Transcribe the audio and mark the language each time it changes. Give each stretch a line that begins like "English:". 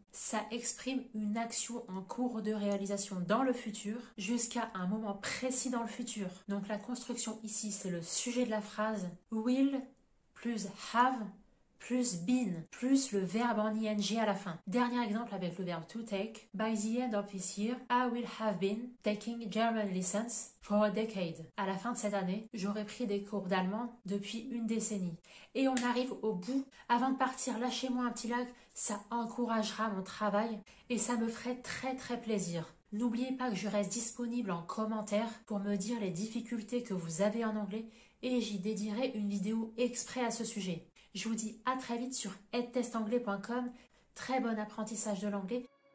French: Ça exprime une action en cours de réalisation dans le futur jusqu'à un moment précis dans le futur. Donc la construction ici, c'est le sujet de la phrase will plus have plus been, plus le verbe en ing à la fin. Dernier exemple avec le verbe to take.
English: By the end of this year, I will have been taking German lessons for a decade.
French: À la fin de cette année, j'aurai pris des cours d'allemand depuis 1 décennie. Et on arrive au bout. Avant de partir, lâchez-moi un petit like. Ça encouragera mon travail et ça me ferait très très plaisir. N'oubliez pas que je reste disponible en commentaire pour me dire les difficultés que vous avez en anglais et j'y dédierai une vidéo exprès à ce sujet. Je vous dis à très vite sur edtestanglais.com. Très bon apprentissage de l'anglais.